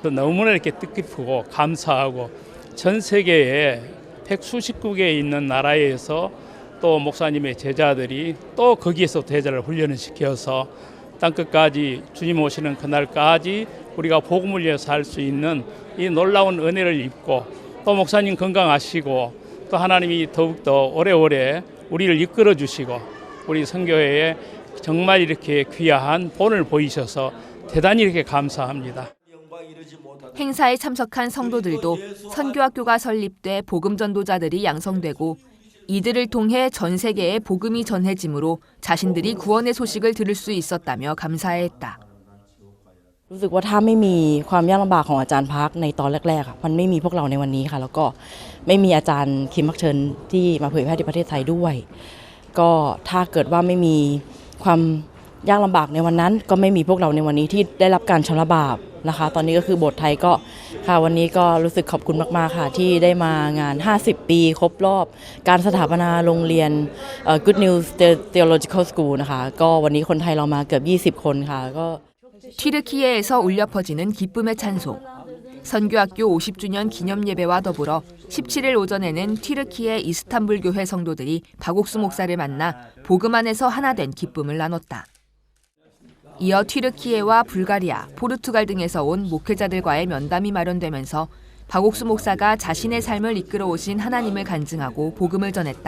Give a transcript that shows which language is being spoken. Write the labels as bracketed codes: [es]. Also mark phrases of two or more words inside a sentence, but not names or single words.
[ko] 너무나 이렇게 뜻깊고 감사하고, 전 세계에 100수십국에 있는 나라에서 또 목사님의 제자들이 또 거기에서 제자를 훈련을 시켜서 땅끝까지 주님 오시는 그날까지 우리가 복음을 위해서 할 수 있는 이 놀라운 은혜를 입고, 또 목사님 건강하시고 또 하나님이 더욱더 오래오래 우리를 이끌어 주시고 우리 선교회에 정말 이렇게 귀한 본을 보이셔서 대단히 이렇게 감사합니다. 행사에 참석한 성도들도 선교학교가 설립돼 복음 전도자들이 양성되고 이들을 통해 전 세계에 복음이 전해지므로 자신들이 구원의 소식을 들을 수 있었다며 감사했다. [th] รู้สึกว่าถ้าไม่มีความยากลำบากของอาจารย์พักในตอนแรกๆมันไม่มีพวกเราในวันนี้ค่ะแล้วก็ไม่มีอาจารย์คิมมักเชิญที่มาเผยแพร่ที่ประเทศไทยด้วยก็ถ้าเกิดว่าไม่มีความยากลำบากในวันนั้นก็ไม่มีพวกเราในวันนี้ที่ได้รับการชำระบาปนะคะตอนนี้ก็คือโบสถ์ไทยก็ค่ะวันนี้ก็รู้สึกขอบคุณมากๆค่ะที่ได้มางาน50 ปีครบรอบการสถาปนาโรงเรียน Good News Theological School นะคะก็วันนี้คนไทยเรามาเกือบ20 คนค่ะก็ [ko] 튀르키예에서 울려 퍼지는 기쁨의 찬송. 선교학교 50주년 기념 예배와 더불어 17일 오전에는 튀르키예 이스탄불 교회 성도들이 박옥수 목사를 만나 복음 안에서 하나 된 기쁨을 나눴다. 이어 튀르키예와 불가리아, 포르투갈 등에서 온 목회자들과의 면담이 마련되면서 박옥수 목사가 자신의 삶을 이끌어 오신 하나님을 간증하고 복음을 전했다.